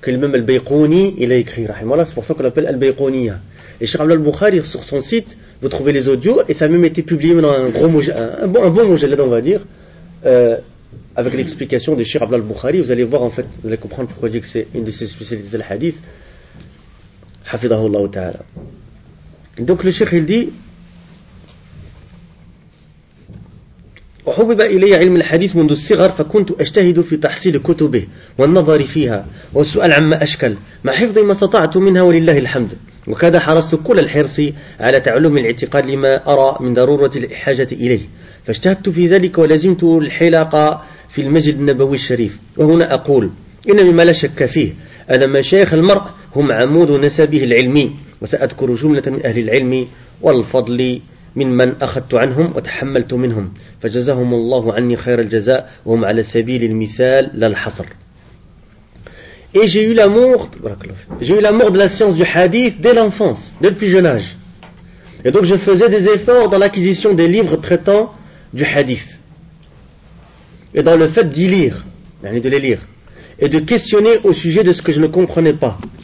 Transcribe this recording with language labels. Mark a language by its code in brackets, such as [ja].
[fr] Que lui-même al-Bayqouni, il a écrit, rahimahullah, c'est pour ça qu'on l'appelle al-Bayqouniya. Et Cheikh Abdullah al-Bukhari, sur son site, vous trouvez les audios, et ça a même été publié dans un gros un bon moujallad, on va dire, avec l'explication de Cheikh Abdullah al-Bukhari. Vous allez voir, en fait, vous allez comprendre pourquoi je dis que c'est une de ses spécialités al-Hadith. Hafidahullah ta'ala. Donc le Cheikh il dit [ar] وحبب إلي علم الحديث منذ الصغر فكنت أجتهد في تحصيل كتبه والنظر فيها والسؤال عما أشكل مع حفظ ما استطعت منها ولله الحمد وكذا حرصت كل الحرص على تعلم الاعتقاد لما أرى من ضرورة الحاجة إليه فاجتهدت في ذلك ولزمت الحلاقة في المسجد النبوي الشريف وهنا أقول إن مما لا شك فيه أن مشايخ المرء هم عمود نسبه العلمي وسأذكر جملة من أهل العلم والفضل ممن أخذت عنهم وتحملت منهم فجزاهم الله عني خير الجزاء وهم على سبيل المثال لا الحصر. [fr] Et j'ai eu l'amour, de la science du hadith dès l'enfance, dès le plus jeune âge. Et donc je faisais des efforts dans l'acquisition des livres traitant du hadith. Et dans le fait d'y lire, de les lire. Et de questionner au sujet de ce que je ne comprenais pas.